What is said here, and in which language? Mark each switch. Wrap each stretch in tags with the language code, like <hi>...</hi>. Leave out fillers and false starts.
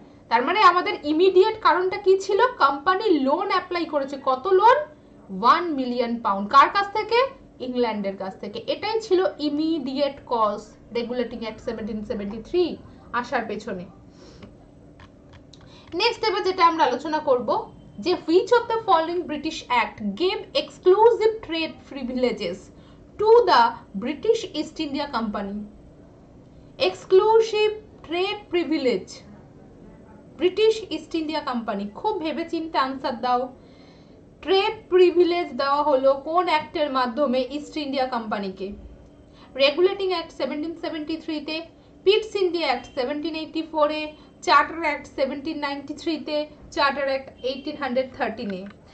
<bn>তার মানে আমাদের ইমিডিয়েট কারণটা কি ছিল? কোম্পানি লোন অ্যাপ্লাই করেছে। কত লোন? 1 million pound. কার কাছ থেকে? ইংল্যান্ডের কাছ থেকে। এটাই ছিল ইমিডিয়েট কজ রেগুলেটিং অ্যাক্ট 1773 আসার পেছনে। নেক্সট এবার যেটা আমরা আলোচনা করব, যে</bn> <en>which of the following British Act gave exclusive trade privileges to the British East India Company? Exclusive trade privilege British East India company.</en> <bn>খুব ভেবে চিন্তে আনসার দাও। ট্রেড প্রিভিলেজ দেওয়া হলো কোন অ্যাক্টের মাধ্যমে ইস্ট ইন্ডিয়া কোম্পানিকে? রেগুলেটিং অ্যাক্ট 1773 তে, পিটস ইন্ডিয়া অ্যাক্ট 1784 এ, চার্টার অ্যাক্ট 1793 তে, চার্টার অ্যাক্ট 1813 এ।</bn>